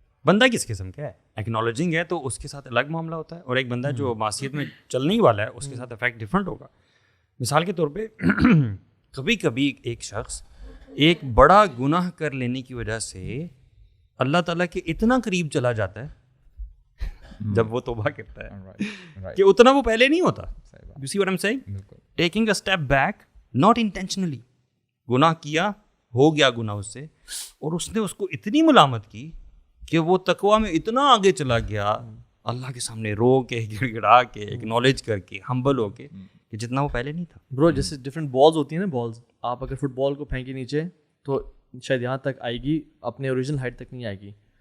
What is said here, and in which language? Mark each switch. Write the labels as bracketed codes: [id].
[ur] بندہ کس قسم کا ہے, ایکنالوجنگ ہے تو اس کے ساتھ الگ معاملہ ہوتا ہے, اور ایک بندہ جو معصیت میں چلنے ہی والا ہے اس کے ساتھ افیکٹ ڈفرینٹ ہوگا. مثال کے طور پہ کبھی کبھی ایک شخص ایک بڑا گناہ کر لینے کی وجہ سے اللہ تعالیٰ کے اتنا قریب چلا جاتا ہے جب وہ توبہ کرتا ہے کہ اتنا وہ پہلے نہیں ہوتا. [en] You see what I'm saying? Taking a step back, not intentionally. [ur] گناہ کیا, ہو گیا گناہ اس سے, اور اس نے اس کو اتنی ملامت کی کہ وہ تقویٰ میں اتنا آگے چلا گیا, اللہ کے سامنے رو کے, گڑ گڑا کے, ایکنالج کر کے, ہمبل ہو کے, کہ جتنا وہ پہلے نہیں تھا. برو جیسے ڈفرینٹ بالز ہوتی ہیں نا, بالز آپ اگر فٹ بال کو پھینکی نیچے تو شاید یہاں تک آئے گی, اپنے اوریجنل ہائٹ تک نہیں آئے گی.